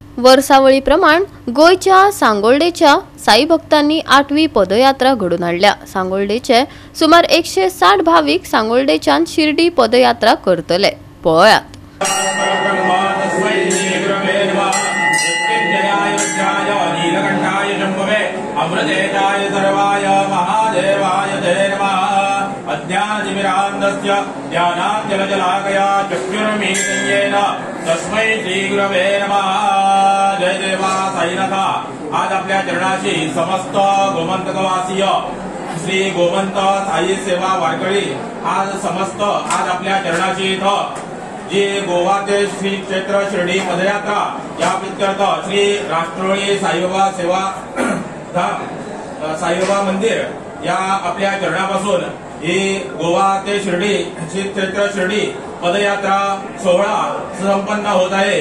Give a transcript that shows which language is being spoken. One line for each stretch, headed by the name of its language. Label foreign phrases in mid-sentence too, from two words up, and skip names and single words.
Konkani: वर्सावळी प्रमाण गोयच्या सांगोळडेच्या साई भक्तांनी 8वी पदयात्रा घडून हाडल्या। सांगोळडेचे सुमार 160 भाविक सांगोळडेच्यान शिर्डी पदयात्रा करतले। पळयात।
Sanskrit: अमृतेताय सर्वाय महादेवाय ते नमः। अज्ञानतिमिरान्धस्य ज्ञानाञ्जनशलाकया चक्षुर्मीलितेन तस्मै श्रीगुरवे नमः।
Marathi: जय देवा साईनाथ। आज आपल्या चरणाची समस्त गोमंतकवासीय श्री गोमंत साई सेवा वारकरी आज आपल्या चरणाची इथं जी गोवा ते श्री क्षेत्र शिर्डी पदयात्रा या प्रीत्यर्थ श्री राष्ट्रोळी साईबाबा सेवा साईबाबा मंदिर या आपल्या चरणापासून ही गोवा ते शिर्डी श्री क्षेत्र शिर्डी पदयात्रा सोहळा संपन्न होत आहे।